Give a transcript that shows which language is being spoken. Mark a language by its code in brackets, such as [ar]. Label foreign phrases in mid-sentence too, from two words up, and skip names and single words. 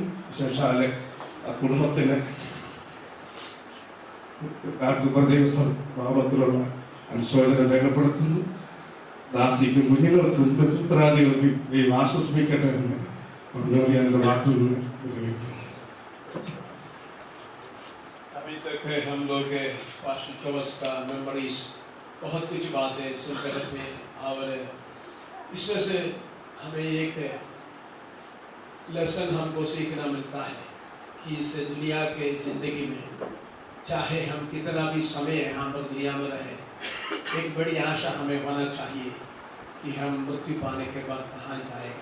[ml] വിശേഷാല് ആ കുടുംബത്തിന് നാമത്തിലുള്ള അനുശോചനം രേഖപ്പെടുത്തുന്നു. ദാസിക്കും കുഞ്ഞുങ്ങൾക്കും ബന്ധുത്രാദികൾക്കും ഈ ആശ്വസിപ്പിക്കട്ടെ എന്ന് പറഞ്ഞു എൻ്റെ വാക്കിൽ നിന്ന് വിരമിക്കുന്നു. [hi] अभी तक हम लोग पास्टर चौबस का मेमोरीज बहुत कुछ बातें सुनते रहते हैं, और इसमें से हमें एक लेसन हमको सीखना मिलता है कि इस दुनिया के ज़िंदगी में चाहे हम कितना भी समय यहाँ पर दुनिया में रहे, एक बड़ी आशा हमें होना चाहिए कि हम मृत्यु पाने के बाद कहाँ जाएगा।